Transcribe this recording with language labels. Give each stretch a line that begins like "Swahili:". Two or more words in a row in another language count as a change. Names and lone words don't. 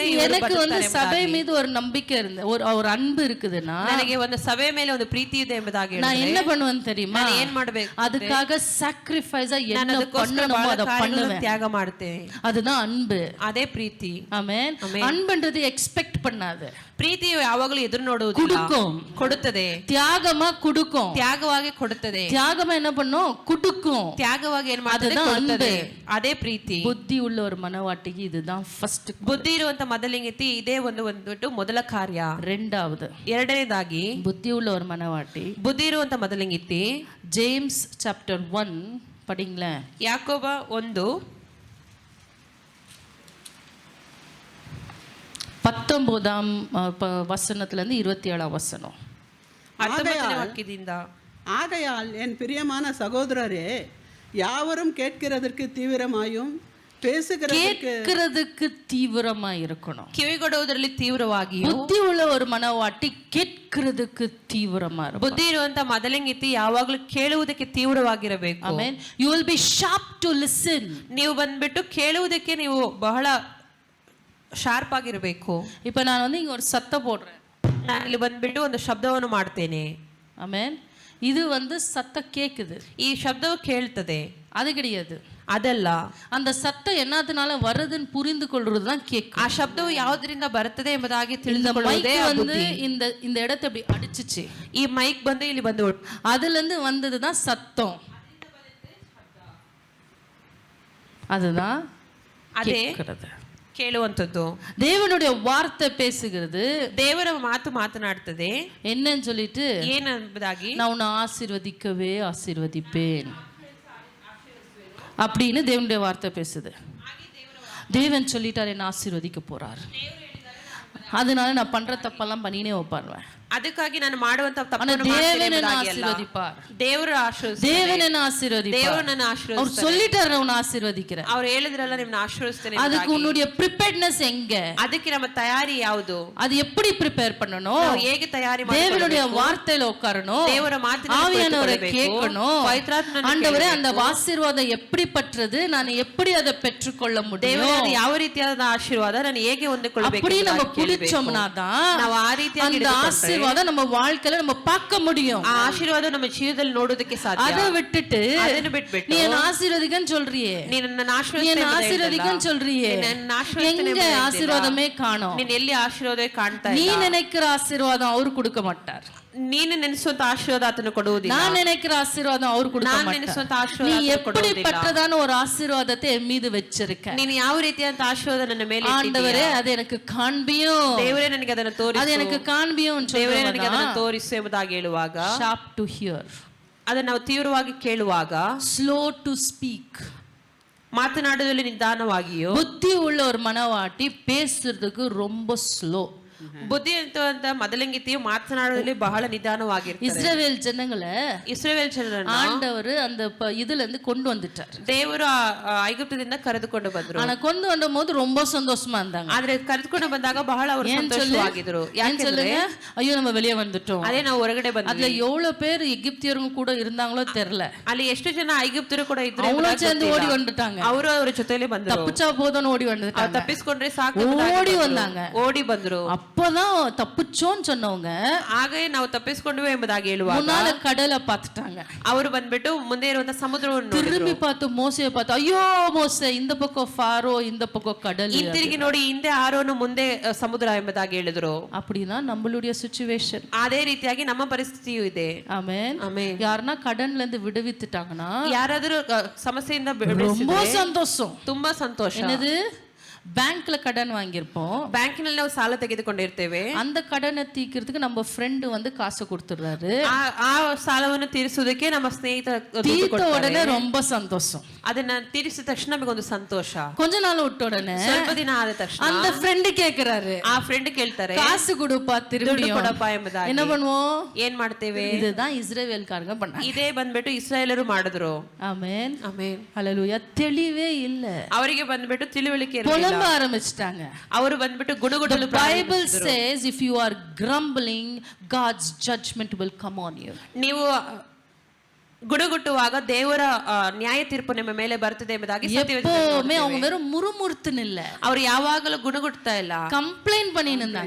Tamil: எனக்கு சபை மீது ஒரு நம்பிக்கை இருந்து ஒரு அன்பு இருக்குதுன்னா,
Kannada: ನನಗೆ ಒಂದು ಸಭೆ ಮೇಲೆ ಒಂದು ಪ್ರೀತಿ ಇದೆ ಎಂಬುದಾಗಿ
Tamil: நான் என்ன பண்ணுவேன் தெரியுமா?
Kannada: ನಾನು ಏನು ಮಾಡಬೇಕು,
Tamil: அதுக்காக சாக்ரிஃபைஸா என்ன பண்ணணுமோ அதை பண்ணுவேன்,
Kannada: ತ್ಯಾಗ ಮಾಡ್ತೇನೆ.
Tamil: அதுதான் அன்பு.
Kannada: ಅದೇ ಪ್ರೀತಿ.
Tamil: ஆமென். அன்புன்றது எக்ஸ்பெக்ட் பண்ணாது.
Kannada: ಪ್ರೀತಿಯು ಯಾವಾಗಲೂ ಎದುರು ನೋಡುವುದಿಲ್ಲ, ಕೊಡುತ್ತದೆ.
Tamil: தியாகமா கொடுக்கும்,
Kannada: ತ್ಯಾಗವಾಗಿ ಕೊಡುತ್ತದೆ.
Tamil: தியாகமா என்ன பண்ணும்? கொடுக்கும்.
Kannada: ತ್ಯಾಗವಾಗಿ ಏನು ಮಾಡುತ್ತದೆ? ಕೊಡುತ್ತದೆ. ಅದೇ ಪ್ರೀತಿ.
Tamil: புத்தி உள்ள ஒரு மனவாட்டிக்கு இதுதான் ஃபர்ஸ்ட்.
Kannada: ಬುದ್ಧಿ ಇರುವಂತ ಮೊದಲಿಂಗತಿ ಇದೇ ಒಂದು ಮೊದಲ ಕಾರ್ಯ. ಎರಡನೇದಾಗಿ
Tamil: புத்தி உள்ள ஒரு மனவாட்டி,
Kannada: ಬುದ್ಧಿ ಇರುವಂತ ಮೊದಲಿಂಗತಿ,
Tamil: ஜேம்ஸ் சாப்டர் 1 படிங்களேன்.
Kannada: ಯಾಕೋಬ 1
Tamil: 19ஆம் வசனத்துல இருந்து 27ஆம் வசனம்.
Kannada: 19ನೇ ವಾಕ್ಯದಿಂದ,
Tamil: ஆகையால் என் பிரியமான சகோதரரே, யாவரும் கேட்கிறதற்கு தீவிரமாயும் கேட்கிறதுக்கு தீவிரமா இருக்கணும்.
Kannada: ಕಿವಿಗೊಡುವುದರಲ್ಲಿ ತೀವ್ರವಾಗಿ.
Tamil: புத்தி உள்ள ஒரு மனவாட்டி கேட்கிறதுக்கு தீவிரமா இருக்கும்.
Kannada: ಬುದ್ಧಿ ಇರುವಂತ ಮೊದಲಿಂಗತಿ ಯಾವಾಗಲೂ ಕೇಳುವುದಕ್ಕೆ ತೀವ್ರವಾಗಿರಬೇಕು.
English: ಆಮೆನ್. you will be sharp to listen.
Kannada: ನೀವು ಬಂದ್ಬಿಟ್ಟು ಕೇಳುವುದಕ್ಕೆ ನೀವು ಬಹಳ ಶಾರ್ಪ್ ಆಗಿರಬೇಕು.
Tamil: இப்போ நான் இங்க ஒரு சத்தம் போடுறேன்,
Kannada: ನಾನು ಇಲ್ಲಿ ಬಂದ್ಬಿಟ್ಟು ಒಂದು ಶಬ್ದವನ್ನು ಮಾಡ್ತೇನೆ. ಆಮೆನ್.
Tamil: இது சத்தம் கேக்குது,
Kannada: ಈ ಶಬ್ದವು ಕೇಳ್ತದೆ,
Tamil: அது கிடையாது.
Kannada: ಅದಲ್ಲ,
Tamil: அந்த சத்தம் என்னதுனால வருதுன்னு புரிந்து கொள்றது தான் கேக்கு.
Kannada: ಆ ಶಬ್ದವು ಯಾವುದರಿಂದ ಬರುತ್ತದೆ ಎಂಬುದಾಗಿ ತಿಳಿದುಕೊಳ್ಳುವುದೇ ಬುದ್ಧಿ.
Tamil: இந்த இடத்தை அப்படி அடிச்சிச்சு,
Kannada: ಈ ಮೈಕ್ ಬಂದು ಇಲ್ಲಿ ಬಂದು
Tamil: அதுல இருந்து வந்தது தான் சத்தம். அதுதான்
Kannada: ಅದೇ ಕೇಳುವಂತದ್ದು.
Tamil: தேவனுடைய வார்த்தை பேசுகிறது.
Kannada: ದೇವರ ಮಾತು ಮಾತನಾಡ್ತದೆ.
Tamil: என்னன்னு சொல்லிட்டு
Kannada: ಏನೆಂಬುದಾಗಿ,
Tamil: நான் உன்னை ஆசீர்வதிக்கவே ஆசீர்வதிப்பேன் அப்படின்னு தேவனுடைய வார்த்தை பேசுது. தேவன் சொல்லிட்டார் என்ன ஆசீர்வதிக்க போறார். அதனால நான் பண்ற தப்பெல்லாம் பண்ணினே வைப்பாருவேன்.
Kannada: ಅದಕ್ಕಾಗಿ ನಾನು ಮಾಡುವಂತ
Tamil: தேவனನ್ನ ஆசீர்வதிப்பார்.
Kannada: ದೇವರು ಆಶೀರ್ವದಿಸ್ತಾರೆ.
Tamil: தேவனನ್ನ ஆசீர்வதிப்பார்.
Kannada: ದೇವರನ್ನ ಆಶೀರ್ವದಿಸ್ತಾರೆ.
Tamil: அவர் சொல்லிட்டாரு நான் ஆசீர்வதிக்கிறேன்.
Kannada: ಅವರು ಹೇಳಿದ್ರಲ್ಲ ನಿಮ್ಮನ್ನ ಆಶೀರ್ವದಿಸ್ತೇನೆ.
Tamil: அதுக்கு உன்னுடைய ಪ್ರಿಪೇರ್ಡ್ನೆಸ್ எங்க?
Kannada: ಅದಕ್ಕೆ ನಮ್ಮ ತಯಾರಿ ಯಾವುದು?
Tamil: அது எப்படி ப்ரிப்பேர் பண்ணணும்?
Kannada: ನಾವು ಹೇಗೆ ತಯಾರಿ ಮಾಡಬೇಕು?
Tamil: தேவனுடைய வார்த்தையில உட்காரணும்.
Kannada: ದೇವರ ಮಾತಿನಲ್ಲಿ
Tamil: ஆவியானவரை கேட்கணும்.
Kannada: ಪವಿತ್ರಾತ್ಮನನ್ನು
Tamil: ஆண்டவரே அந்த ஆசீர்வாதம் எப்படி பற்றது, நான் எப்படி அதை பெற்றுக்கொள்ள முடியும்?
Kannada: ದೇವರೇ ಯಾವ ರೀತಿಯಾದ ಆಶೀರ್ವಾದ ನಾನು ಹೇಗೆ ಹೊಂದಿಕೊಳ್ಳಬೇಕು?
Tamil: அப்படி நம்ம குடிச்சோம்னா தான்
Kannada: ನಾವು ಆ ರೀತಿಯಾಗಿ
Tamil: அந்த ஆசீர்வாதம் நம்ம வாழ்க்கையில நம்ம பார்க்க முடியும்.
Kannada: ಆ ಆಶೀರ್ವಾದ ನಮ್ಮ ಜೀವಿತದಲ್ಲಿ ನೋಡೋದಕ್ಕೆ ಸಾಧ್ಯ.
Tamil: அதை விட்டுட்டு
Kannada: ಅದನ್ನು ಬಿಟ್ಬಿಟ್ಟು
Tamil: நீ என்ன ஆசீர்வதிக்கன்னு சொல்றியே,
Kannada: ನೀ ನನ್ನ
Tamil: ஆசீர்வதிக்கன்னு சொல்றியே, எங்க ஆசீர்வாதமே காணோம்.
Kannada: ನೀನು ಎಲ್ಲಿ ಆಶೀರ್ವಾದವೇ ಕಾಣ್ತಾ ಇಲ್ಲ.
Tamil: நீ நினைக்கிற ஆசீர்வாதம் அவர் கொடுக்க மாட்டார்.
Kannada: ನೀನು ನೆನೆಸುವಂತ ಆಶೀರ್ವಾದ ಆತನು ಕೊಡುವುದಿಲ್ಲ.
Tamil: நான் நினைக்கிற ஆசீர்வாதம் அவர் கொடுக்க
Kannada: ನಾನು
Tamil: மாட்டார்.
Kannada: ನೆನೆಸುವಂತ ಆಶೀರ್ವಾದ
Tamil: நீ
Kannada: ಆತನು ಕೊಡುವುದಿಲ್ಲ.
Tamil: எப்படிப்பட்டதான ஒரு ஆசீர்வாதத்தை என் மீது வச்சிருக்க.
Kannada: ನೀನು ಯಾವ ರೀತಿಯಾದ ಆಶೀರ್ವಾದ ನನ್ನ ಮೇಲೆ
Tamil: ஆண்டவரே அது எனக்கு காண்பியும்.
Kannada: ದೇವರೇ ನನಗೆ ಅದನ್ನು ತೋರಿಸು.
Tamil: அது எனக்கு காண்பியும்.
Kannada: ದೇವರೇ ನನಗೆ ಅದನ್ನು ತೋರಿಸು ಎಂಬುದಾಗಿ ಹೇಳುವಾಗ,
English: sharp to hear,
Kannada: ಅದನ್ನು ನಾವು ತೀವ್ರವಾಗಿ ಕೇಳುವಾಗ,
English: slow to speak,
Kannada: ಮಾತನಾಡುವುದರಲ್ಲಿ ನಿಧಾನವಾಗಿಯೋ,
Tamil: புத்தி உள்ள ஒரு மனவாட்டி பேசுறதுக்கு ரொம்ப ஸ்லோ.
Kannada: ಬುದ್ಧಿವಂತ ಮೊದಲಂಗಿತಿಯು ಮಾತನಾಡುವುದರಲ್ಲಿ ಬಹಳ ನಿಧಾನವಾಗಿರ್ತಾರೆ.
Tamil: இஸ்ரவேல் ஜனங்களை
Kannada: ಇಸ್ರಾಯೇಲ್ ಜನರನ್ನು
Tamil: ஆண்டவர் அந்த இதுல இருந்து கொண்டு வந்துட்டார்.
Kannada: ದೇವರು ಐಗುಪ್ತದಿಂದ ಕರೆದುಕೊಂಡು ಬಂದರು.
Tamil: ஆனா கொண்டு வந்தபோது ரொம்ப சந்தோஷமா இருந்தாங்க.
Kannada: ಆದ್ರೆ ಕರೆದುಕೊಂಡು ಬಂದಾಗ ಬಹಳ ಅವರು ಸಂತೋಷವಾಗಿದ್ರು.
Tamil: ಯಾಕೆಂದ್ರೆ ஐயோ நம்ம வெளியே வந்துட்டோம்,
Kannada: ಅದೇ ನಾವು ಹೊರಗಡೆ ಬಂದ್ವಿ.
Tamil: அதுல எவ்வளவு பேர் எகிப்தியரும் கூட இருந்தாங்களோ தெரியல.
Kannada: ಅಲ್ಲಿ ಎಷ್ಟು ಜನ ಐಗುಪ್ತರು ಕೂಡ ಇದ್ರು.
Tamil: அவ்வளவு சேர்ந்து ஓடி வந்துட்டாங்க.
Kannada: ಅವರು ಅವರ ಜೊತೆಯಲ್ಲಿ ಬಂದರು.
Tamil: தப்பிச்சா போதும்னு ஓடி வந்துட்டாங்க.
Kannada: ತಪ್ಪಿಸಿಕೊಂಡ್ರೆ ಸಾಕು
Tamil: ஓடி வந்தாங்க.
Kannada: ಓಡಿ ಬಂದರು.
Tamil: அப்பதான் தப்பிச்சோன்னு சொன்னவங்க
Kannada: ಹಾಗೆ ನಾವು ತಪ್ಪಿಸಿಕೊಂಡ್ವಿ ಎಂಬುದಾಗಿ ಹೇಳುವಾಗ
Tamil: முன்னால கடலை பார்த்துட்டாங்க.
Kannada: ಅವರು ಬಂದ್ಬಿಟ್ಟು ಮುಂದೆ ಇರುವಂತ ಸಮುದ್ರವನ್ನು
Tamil: திரும்பி பார்த்து மோசையை பார்த்து, ஐயோ மோசே, இந்த பக்கம் ஃபாரோ, இந்த பக்கம் கடல்.
Kannada: ಹಿಂತಿರುಗಿ ನೋಡಿ, ಹಿಂದೆ ಆರೋನು ಮುಂದೆ ಸಮುದ್ರ ಎಂಬುದಾಗಿ ಹೇಳಿದ್ರು.
Tamil: அப்படின்னா நம்மளுடைய ಸಿಚುವೇಶನ್
Kannada: ಅದೇ ರೀತಿಯಾಗಿ ನಮ್ಮ ಪರಿಸ್ಥಿತಿಯೂ ಇದೆ.
Tamil: ஆமென். யாருன்னா கடன்ல இருந்து விடுவித்துட்டாங்கன்னா,
Kannada: ಯಾರಾದರೂ ಸಮಸ್ಯೆಯಿಂದ
Tamil: ரொம்ப சந்தோஷம்,
Kannada: ತುಂಬಾ ಸಂತೋಷ.
Tamil: என்னது, பேங்க்ல கடன் வாங்கியிருப்போம்,
Kannada: ಬ್ಯಾಂಕಿನಲ್ಲಿ ನಾವು ಸಾಲ ತೆಗೆದುಕೊಂಡಿರ್ತೇವೆ.
Tamil: அந்த கடனை தீர்க்கிறதுக்கு நம்ம ಫ್ರೆಂಡ್ வந்து காசு கொடுத்துறாரு.
Kannada: ಆ ಸಾಲವನ್ನು ತೀರಿಸುವುದಕ್ಕೆ ನಮ್ಮ ಸ್ನೇಹಿತ
Tamil: தீர்த்த உடனே ரொம்ப சந்தோஷம்.
Kannada: ಅದನ್ನ ತೀರಿಸಿದ ತಕ್ಷಣ ನಮಗೊಂದು ಸಂತೋಷ.
Tamil: கொஞ்ச நாள் விட்ட உடனே
Kannada: ಸ್ವಲ್ಪ ದಿನ ಆದ ತಕ್ಷಣ
Tamil: அந்த ಫ್ರೆಂಡ್ கேக்குறாரு,
Kannada: ಆ ಫ್ರೆಂಡ್ ಕೇಳ್ತಾರೆ,
Tamil: காசு கொடுப்பா, திரும்பி
Kannada: ಕೊಡಪ್ಪ ಎಂಬುದಾಗಿ.
Tamil: என்ன பண்ணுவோம்?
Kannada: ಏನ್ ಮಾಡ್ತೇವೆ?
Tamil: இதுதான் இஸ்ரவேல்காரங்க பண்ணாங்க.
Kannada: ಇದೇ ಬಂದ್ಬಿಟ್ಟು ಇಸ್ರಾಯೇಲರು ಮಾಡಿದ್ರು.
Tamil: ஆமென்,
Kannada: ಆಮೆನ್,
Tamil: ஹல்லேலூயா. தெளிவே இல்ல,
Kannada: ಅವರಿಗೆ ಬಂದ್ಬಿಟ್ಟು ತಿಳುವಳಿಕೆ ಇರಲಿಲ್ಲ.
Tamil: புலம்ப ಆರಂಭಿಸಿட்டாங்க.
Kannada: ಅವರು ಬಂದ್ಬಿಟ್ಟು ಗುಣಗುಡಲು
English: Bible says if you are grumbling, God's judgment will come on you.
Kannada: ನೀವು ಗುಣಗುಟ್ಟುವಾಗ ದೇವರ ನ್ಯಾಯ ತೀರ್ಪು ನಿಮ್ಮ ಮೇಲೆ ಬರ್ತದೆ ಎಂಬುದಾಗಿ
Tamil: எப்பவுமே அவங்க வெறும் முறுமுறுத்துன்னு இல்ல,
Kannada: ಅವರು ಯಾವಾಗಲೂ ಗುಣಗುಟ್ತಾ ಇಲ್ಲ,
Tamil: ಕಂಪ್ಲೇಂಟ್ பண்ணி இருந்தாங்க.